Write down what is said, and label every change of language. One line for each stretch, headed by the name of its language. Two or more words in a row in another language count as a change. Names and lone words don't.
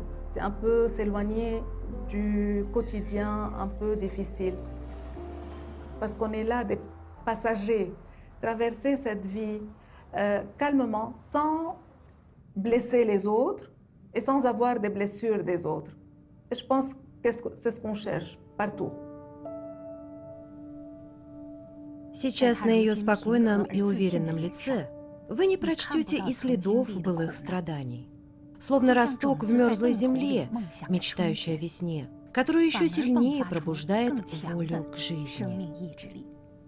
French: C'est un peu s'éloigner du quotidien un peu difficile. Parce qu'on est là des passagers, traverser cette vie calmement, sans blesser les autres et sans avoir des blessures des autres. Et je pense que c'est ce qu'on cherche partout.
Russian: Сейчас на ее спокойном и уверенном лице вы не прочтете и следов былых страданий. Словно росток в мерзлой земле, мечтающий о весне, которую еще сильнее пробуждает волю к жизни.